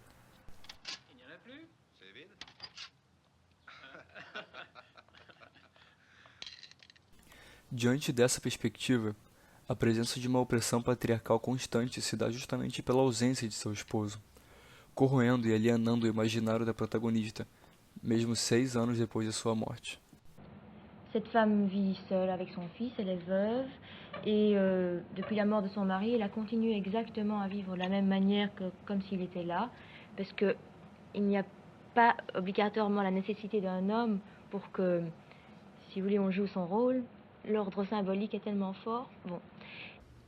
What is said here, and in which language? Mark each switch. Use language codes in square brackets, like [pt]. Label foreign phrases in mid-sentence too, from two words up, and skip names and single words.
[pt] Diante dessa perspectiva, a presença de uma opressão patriarcal constante se dá justamente pela ausência de seu esposo, corroendo e alienando o imaginário da protagonista, mesmo 6 anos depois de sua morte. [fr] Cette femme vit seule avec son fils, elle est veuve, et depuis la mort de son mari, elle a continué exactement à vivre de la même manière que comme s'il était là, parce que il n'y a pas obligatoirement la nécessité d'un homme pour que, si vous voulez, on joue son rôle. L'ordre symbolique est tellement fort. Bon.